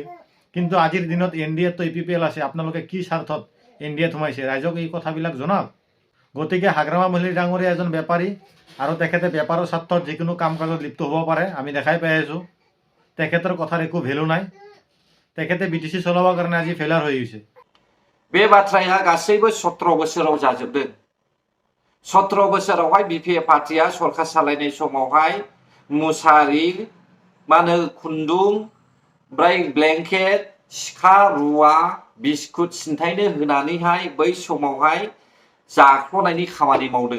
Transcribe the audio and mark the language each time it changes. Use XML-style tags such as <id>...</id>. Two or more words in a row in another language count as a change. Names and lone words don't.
<as>কিন্তু আজিৰ দিনত NDAততো EPPL আছে, আপোনালোকে কি স্বাৰ্থত NDAত সোমাইছে, ৰাইজক এই কথাবিলাক জনাওক। গতিকে হাগ্ৰামা মহলিৰী ডাঙৰীয়া এজন বেপাৰী আৰু তেখেতে বেপাৰৰ স্বাৰ্থত যিকোনো কাম কাজত লিপ্ত হ'ব পাৰে, আমি দেখাই পাই আছোঁ। তেখেতৰ কথাৰ একো ভেলু নাই। তেখেতে BTC চলাবৰ কাৰণে আজি ফেইলাৰ হৈ গৈছে।</as> <brx>बे बाथ्राया गासैबो 17 बोसोराव जाजोबदों। 17 बोसोरावहाय BPF पार्टिया सरकार सालायनाय समावहाय मुसारि मानो खुन्दुं ओमफ्राय ब्लेंकेट सिखा रुवा बिस्कुट सिन्थायनो होनानैहाय बै समावहाय जाख्ल'नायनि खामानि मावदों।</brx>